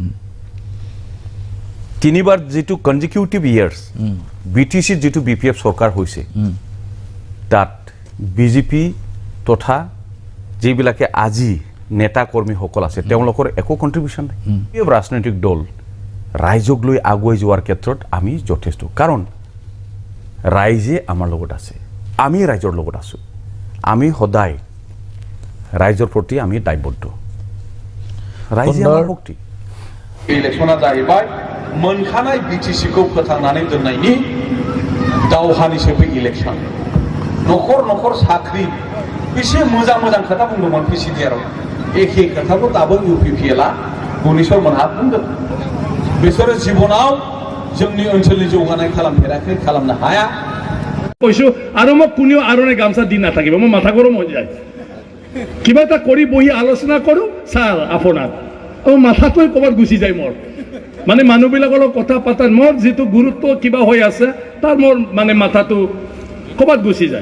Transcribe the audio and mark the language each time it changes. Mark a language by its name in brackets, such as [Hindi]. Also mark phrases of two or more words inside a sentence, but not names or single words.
[Assamese] তিনিবাৰ যিটো [English] consecutive years [Assamese] BTC যিটো BPF চৰকাৰ হৈছে তাত BJP তথা যিবিলাকে আজি নেতা কৰ্মীসকল আছে তেওঁলোকৰ একো কণ্ট্ৰিবিউশ্যন নাই। ৰাজনৈতিক দল ৰাইজক লৈ আগুৱাই যোৱাৰ ক্ষেত্ৰত আমি যথেষ্ট, কাৰণ ৰাইজে আমাৰ লগত আছে, আমি ৰাইজৰ লগত আছোঁ, আমি সদায় ৰাইজৰ প্ৰতি আমি দায়বদ্ধ। [Bodo] रायजोआ आमार शक्ति। इलेक्शना जाहैबाय मोनखानाय BTC-खौ फोथांनानै दोननायनि दावहानिसो बे इलेक्शन। नखर नखर साख्रि बेसे मोजां मोजां खोथा बुंदोंमोन PCDR-आव, एखे खोथाखौ दाबो UPPL-आ गुनेश्वर मोनहा बुंदों। बिसोरो जिबनाव जोंनि ओनसोलनि जौगानाय खालामफेराखै, खालामनो हाया। [Assamese] কৈছো আৰু মোক কোনেও আৰণে গামচা দি নাথাকিব, মোৰ মাথা গৰম হৈ যায়। কিবা এটা কৰি বহি আলোচনা কৰোঁ ছাৰ আপোনাৰ মাথাটোৱে ক'ৰবাত গুচি যায় মোৰ। মানে মানুহবিলাকৰ লগত কথা পাতাৰ মোৰ যিটো গুৰুত্ব কিবা হৈ আছে তাৰ মোৰ মানে মাথাটো ক'ৰবাত গুচি যায়।